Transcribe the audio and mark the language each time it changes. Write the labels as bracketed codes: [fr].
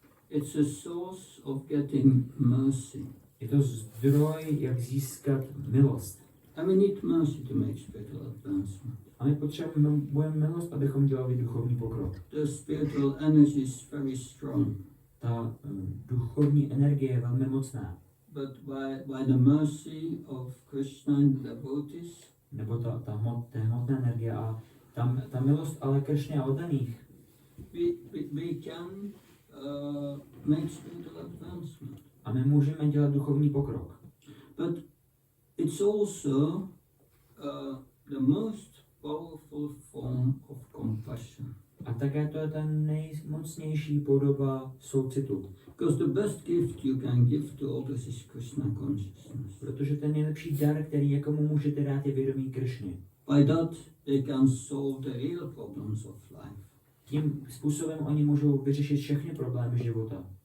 [en] It's a source of getting mercy. [cs] Je to zdroj, jak získat milost. [en] And we need mercy to make spiritual advancement. [cs] A my potřebujeme milost, abychom dělali duchovní pokrok. [en] The spiritual energy is very strong. [cs] Ta duchovní energie je velmi mocná. [en] But by the mercy of Krishna and the devotees, [cs] nebo ta hmotná energie a ta milost ale Kršně a oddaných. [en] we can make spiritual advancement. [cs] A my můžeme dělat duchovní pokrok. [en] But it's also the most powerful form of compassion. [cs] A také to je ta nejmocnější podoba soucitu. [en] Because the best gift you can give to others is Krishna consciousness. [cs] Protože ten nejlepší dar, který někomu můžete dát, je vědomí Kršny. [en] By that they can solve the real problems of life. [cs] Tím způsobem oni můžou vyřešit všechny problémy života.